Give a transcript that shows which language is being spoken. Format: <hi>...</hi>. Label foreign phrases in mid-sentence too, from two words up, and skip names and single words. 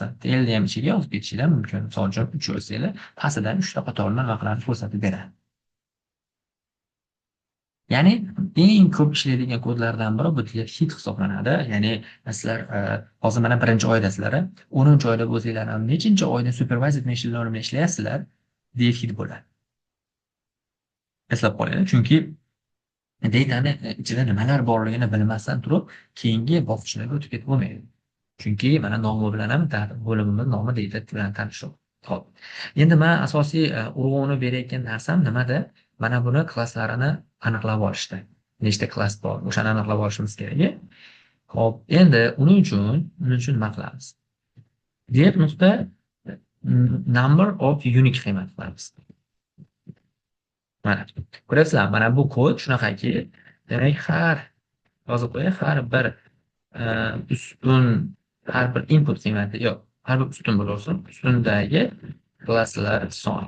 <uz>Tailni ham ichiga yozib ketishinglar mumkin. Misol uchun 3 yozsanglar, pastidan 3 ta qatorni raqamlarni ko'rsatib beradi. Ya'ni eng ko'p ishlaydigan kodlardan biri bu hit hisoblanadi. Ya'ni sizlar hozir mana 1-oydasizlar, 10-oyda bo'lsanglar ham nechinchi oyda</uz> <en>supervised machine learning</en> <uz>bilan ishlayapsizlar, hit bo'ladi. Eslab qoling, chunki datani ichida nimalar borligini bilmasdan turib, keyingi bosqichlarga o'tib ketib bo'lmaydi. Chunki mana nomi bilan ham bo'limimiz nomi data bilan tanishib. Xo'p. Endi men asosiy urg'uni berayotgan narsam nimada? Mana buni klasslarini aniqlab olishda. Nechta klass bor, o'shani aniqlab olishimiz kerak. Xo'p, endi uning uchun nima qilamiz?</uz> <en>df.number of unique</en> <uz>qiymat qilamiz. Mana ko'rasizlar, mana bu kod shunaqaki, demak yozib qo'ying, har bir ustun, har bir input qiymati, yo'q, har bir ustun bo'lsin, ustundagi klasslar soni.</uz>